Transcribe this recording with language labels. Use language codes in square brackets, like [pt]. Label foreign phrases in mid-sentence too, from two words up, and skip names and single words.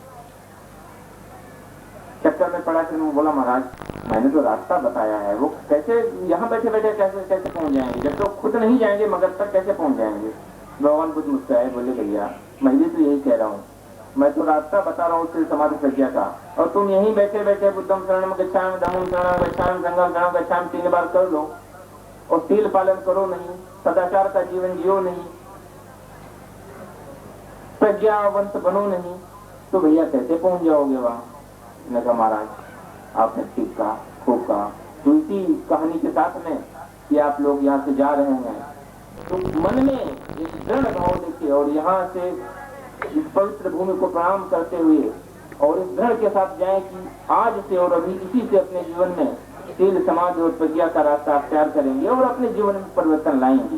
[hi] चक्कर में पड़ा। फिर बोला महाराज मैंने तो रास्ता बताया है, वो कैसे यहाँ बैठे बैठे कैसे कैसे पहुंच जाएंगे? जब तो खुद नहीं जाएंगे मगध तक कैसे पहुंच जाएंगे? भगवान बुद्ध मुस्कुराए, बोले भैया मैं भी तो यही कह रहा हूँ, मैं तो रास्ता बता रहा हूँ सिर्फ समाधि प्रज्ञा का, और तुम यहीं बैठे बैठे [pi] बुद्धम शरणम गच्छामि, धम्मम शरणम गच्छामि, संघम शरणम गच्छामि [hi] 3 बार कर लो और शील पालन करो नहीं, सदाचार का जीवन जियो नहीं, प्रज्ञावंत बनो नहीं, तो भैया कैसे पहुंच जाओगे वहां? मैंने कहा महाराज आपने ठीक कहा, खूब कहा। तो इसी कहानी के साथ में कि आप लोग यहाँ से जा रहे हैं तो मन में एक दृढ़ भाव देखिए, और यहाँ से इस पवित्र भूमि को प्रणाम करते हुए और इस दृढ़ के साथ जाए कि आज से और अभी इसी से अपने जीवन में शील समाधि और प्रज्ञा का रास्ता अख्तियार करेंगे और अपने जीवन में परिवर्तन लाएंगे।